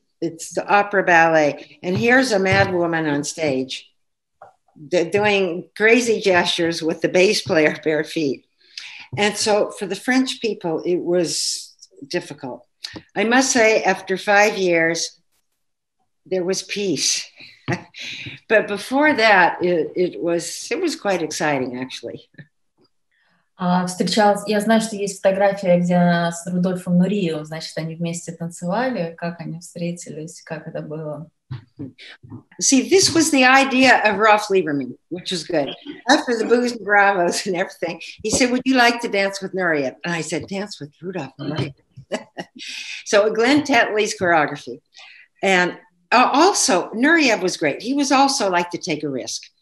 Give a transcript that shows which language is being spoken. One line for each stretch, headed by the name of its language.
English: It's the opera ballet. And here's a mad woman on stage doing crazy gestures with the bass player bare feet. And so for the French people, it was difficult. I must say, after 5 years, there was peace. But before that, it was quite exciting, actually.
Russian: Встречалась, я знаю, что есть фотография, где она с Рудольфом Нуриевым, значит, они вместе танцевали, как они встретились, как это было.
English: See, this was the idea of Rolf Lieberman, which was good. After the Booze and Bravos and everything, he said, would you like to dance with Nureyev? And I said, dance with Rudolph Nureyev. So Glenn Tetley's choreography. And also, Nureyev was great. He was also like to take a risk.